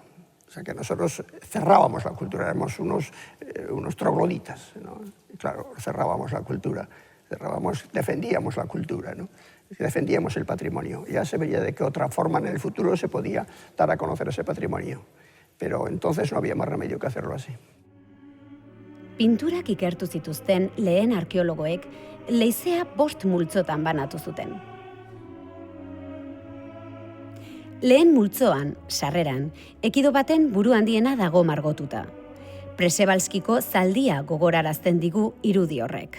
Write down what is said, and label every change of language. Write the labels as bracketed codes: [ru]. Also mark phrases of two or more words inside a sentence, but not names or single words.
[es] O sea, que nosotros cerrábamos la cultura, éramos unos trogloditas, ¿no? Y claro, cerrábamos la cultura, defendíamos la cultura, ¿no? Defendíamos el patrimonio. Ya se veía de qué otra forma en el futuro se podía dar a conocer ese patrimonio. Pero entonces no había más remedio que hacerlo así. [eu] Pinturak ikertu zituzten lehen arkeologoek leizea 5 multzotan banatu zuten. Lehen multzoan, sarreran, ekido baten buru handiena dago margotuta. Presebalskiko zaldia gogorarazten digu irudi horrek.